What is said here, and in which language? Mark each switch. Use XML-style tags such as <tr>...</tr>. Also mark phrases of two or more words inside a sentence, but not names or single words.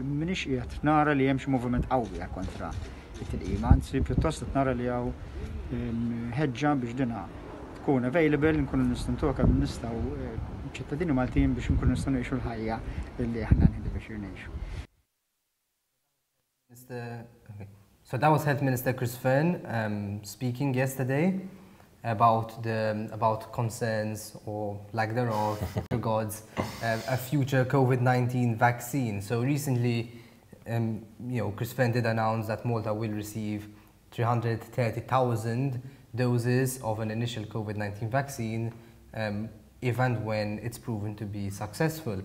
<mt>M'iniex qiegħed nara li hemm xi moviment qawwi kontra it-tilqim, anzi pjuttost qed nara li hawn ħeġġa biex dinha tkun available, nkunu nistgħu ntuha kemm nistgħu ċittadini Maltin biex nkunu nistgħu ngħixu l-ħajja illi aħna nħidu biex ngħixu.</mt> <en>Minister. Okay. So that was Health Minister Chris FEARNE speaking yesterday about concerns or lack thereof regards a future COVID-19 vaccine. So recently, Chris FEARNE did announce that Malta will receive 330,000 doses of an initial COVID-19 vaccine if and when it's proven to be successful.</en>